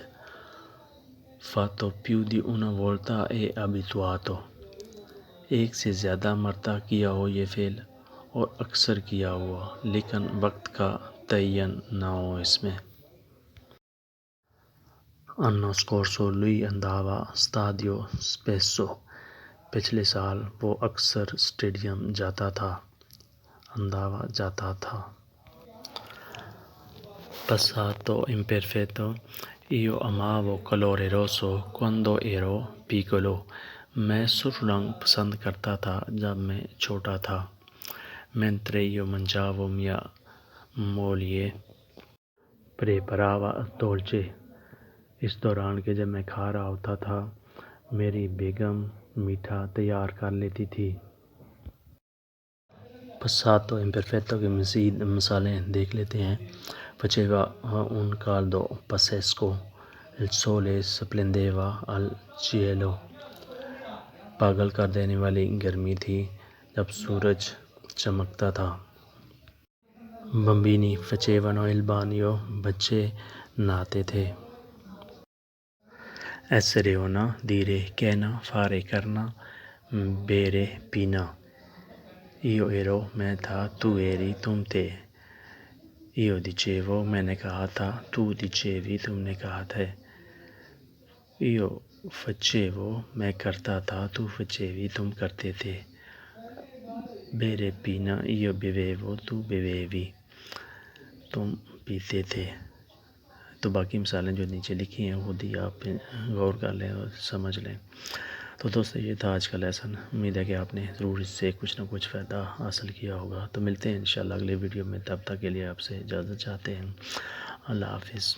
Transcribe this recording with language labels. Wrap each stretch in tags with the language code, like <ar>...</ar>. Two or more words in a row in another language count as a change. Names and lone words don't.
<it>fatto più di una volta è abituato،</it> <ur>ایک سے زیادہ مرتبہ کیا ہو یہ فعل اور اکثر کیا ہوا لیکن وقت کا تعین نہ ہو اس میں۔</ur> <it>l'anno scorso lui andava stadio spesso،</it> <ur>پچھلے سال وہ اکثر اسٹیڈیم جاتا تھا۔</ur> <it>andava،</it> <ur>جاتا تھا۔</ur> <it>passato imperfetto، io amavo colore rosso quando ero piccolo،</it> <ur>میں سرخ رنگ پسند کرتا تھا جب میں چھوٹا تھا۔</ur> <it>mentre io mangiavo mia moglie preparava dolce،</it> <ur>اس دوران کہ جب میں کھا رہا ہوتا تھا میری بیگم میٹھا تیار کر لیتی تھی۔</ur> <it>passato imperfetto</it> <ur>کے مزید مثالیں دیکھ لیتے ہیں۔</ur> <it>faceva un caldo pazzesco، il sole splendeva al cielo،</it> <ur>پاگل کر دینے والی گرمی تھی جب سورج چمکتا تھا۔</ur> <it>bambini facevano il bagno،</it> <ur>بچے نہاتے تھے۔</ur> <it>essere ہونا، dire، کہنا، fare کرنا، bere پینا۔ io ero،</it> <ur>میں تھا،</ur> <it>tu eri،</it> <ur>تم تھے۔</ur> <it>io dicevo،</it> <ur>میں نے کہا تھا،</ur> <it>tu dicevi،</it> <ur>تم نے کہا تھا۔</ur> <it>io facevo،</it> <ur>میں کرتا تھا،</ur> <it>tu facevi،</it> <ur>تم کرتے تھے۔</ur> <it>bere پینا، io bevevo، tu bevevi،</it> <ur>تم پیتے تھے۔ تو باقی مثالیں جو نیچے لکھی ہیں خود ہی آپ غور کر لیں اور سمجھ لیں۔ تو دوستو یہ تھا آج کا لیسن، امید ہے کہ آپ نے ضرور اس سے کچھ نہ کچھ فائدہ حاصل کیا ہوگا۔ تو ملتے ہیں انشاءاللہ اگلے ویڈیو میں، تب تک کے لیے آپ سے اجازت چاہتے ہیں۔</ur>